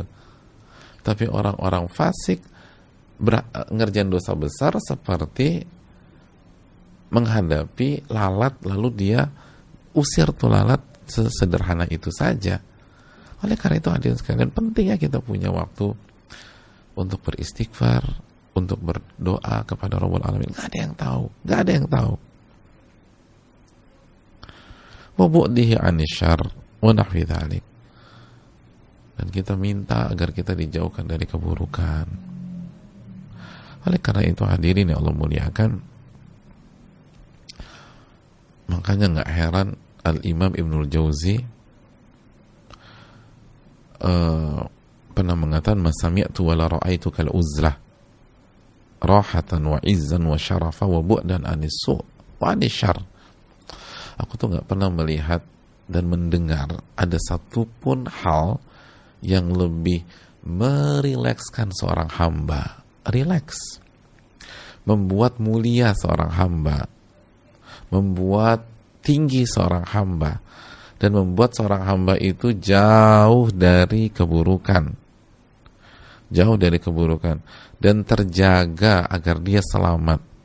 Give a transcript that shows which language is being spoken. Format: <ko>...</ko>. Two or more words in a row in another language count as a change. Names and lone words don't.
<id>Tapi orang-orang fasik ngerjain dosa besar seperti menghadapi lalat lalu dia usir tuh lalat, sesederhana itu saja. Oleh karena itu hadirin sekalian, pentingnya kita punya waktu untuk beristighfar, untuk berdoa kepada Rabbul Alamin. Gak ada yang tahu, gak ada yang tahu.</id> <ar>وبعده عن الشر ونحو ذلك.</ar> <id>Dan kita minta agar kita dijauhkan dari keburukan. Oleh karena itu hadirin yang Allah muliakan, makanya gak heran Al-Imam Ibnul Jauzi pernah mengatakan,</id> <ar>ما سمعت ولا رأيت كالعزلة راحة وعزا وشرفا وبعدا عن السوء وعن الشر.</ar> <id>Aku tuh gak pernah melihat dan mendengar ada satupun hal yang lebih merilekskan seorang hamba, rileks, membuat mulia seorang hamba, membuat tinggi seorang hamba, dan membuat seorang hamba itu jauh dari keburukan, jauh dari keburukan, dan terjaga agar dia selamat,</id>